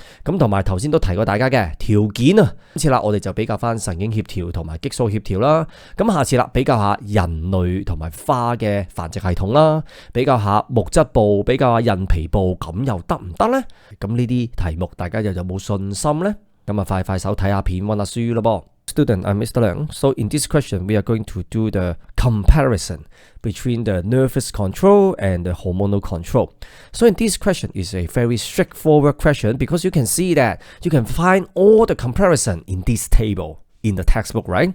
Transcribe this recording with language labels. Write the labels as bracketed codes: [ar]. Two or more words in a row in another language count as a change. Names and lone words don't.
[yue] 咁同埋頭先都提過大家嘅條件啊，今次啦我哋就比較翻神經協調同埋激素協調啦。咁下次啦比較下人類同埋花嘅繁殖系統啦，比較下木質部，比較下人皮部，咁又得唔得呢？咁呢啲題目大家又有冇信心呢？咁啊快手睇下片溫下書咯噃。 [en] Student, I'm Mr. Liang. So in this question, we are going to do the comparison between the nervous control and the hormonal control. So in this question is a very straightforward question because you can see that you can find all the comparison in this table in the textbook, right?